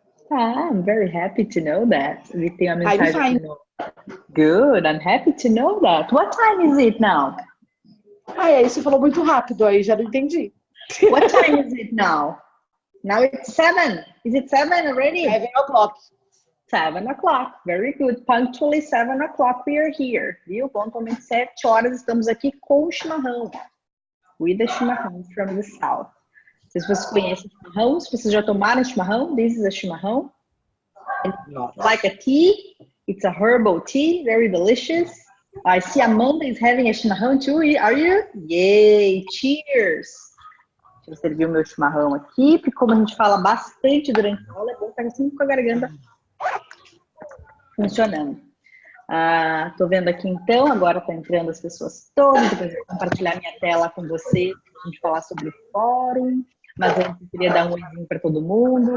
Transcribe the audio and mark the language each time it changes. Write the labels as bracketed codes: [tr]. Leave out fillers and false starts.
[en] I'm very happy to know that. [pt] We tem a [en] I'm [pt] mensagem [en] fine. [pt] aqui no... [en] Good, I'm happy to know that. What time is it now? [pt] Aí você falou muito rápido, aí já não entendi. [en] What time is it now? Now it's 7. Is it 7 already? 7 o'clock. 7 o'clock. Very good. Punctually 7 o'clock we are here. [pt] Viu? Pontualmente 7 horas estamos aqui com o chimarrão. [en] With the chimarrão from the south. [pt] Se vocês conhecem chimarrão, se vocês já tomaram chimarrão, [en] this is a chimarrão. It's like a tea. It's a herbal tea, very delicious. I see Amanda is having a chimarrão too. Are you? Yay! Cheers! [pt] Deixa eu servir o meu chimarrão aqui, porque como a gente fala bastante durante a aula, é bom estar sempre com a garganta funcionando. Tô vendo aqui então, agora tá entrando as pessoas todas, depois eu vou compartilhar minha tela com vocês, pra gente falar sobre o fórum, mas antes eu queria dar um oizinho para todo mundo.